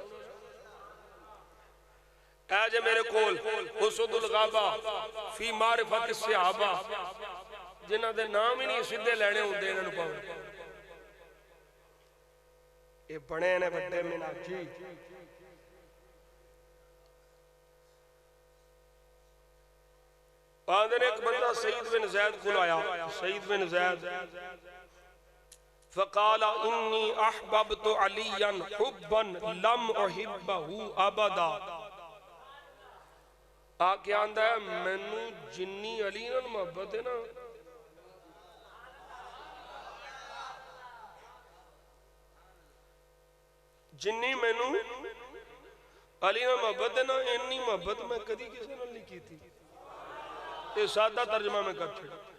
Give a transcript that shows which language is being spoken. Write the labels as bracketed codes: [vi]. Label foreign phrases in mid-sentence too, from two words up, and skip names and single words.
[pa] اے جے میرے کول اسد الغابہ فی معرفۃ الصحابہ جنہاں دے ناں ہی نہیں سیدھے لینے ہندے انہاں نوں پاوے یہ بنے نے بڑے منہاجی آندے نے ایک بندہ سعید بن زید کو آیا سعید بن زید को आया सईद बिन ज़ैद [ar] فقال إني أحببت عليا حبا لم أحبه أبدا [pa] آ کے آندا ہے مینوں جنی علی نال محبت ہے نا جنی مینوں علی نال محبت ہے نا انی محبت میں کدی کسی نال نہیں کی تھی یہ سادہ ترجمہ میں کر چھڈ